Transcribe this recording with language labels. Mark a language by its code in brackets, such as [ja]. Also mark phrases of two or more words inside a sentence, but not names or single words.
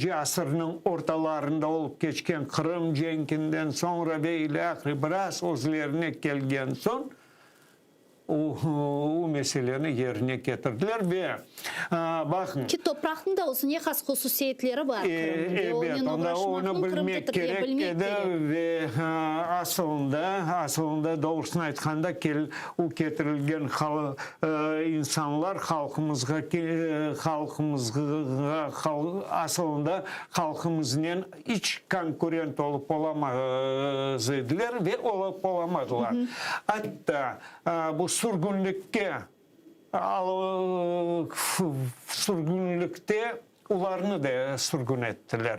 [crh] asırın ortalarında olup geçken Kırım cenginden sonra ve ilahiri biraz özlerine gelgen son o meseleni yerine getirdiler ve bakın. Ki toprağın da olsun ne has hususiyetleri var. Evet, onu bilmek gerek ve aslında doğrusunu aytқанда o getirilgen insanlar halkımızga aslında halkımızın iç konkurent olup olamaz ediler ve olup olamadılar. Hatta bu sürgünlükte ularını da sürgün ettiler.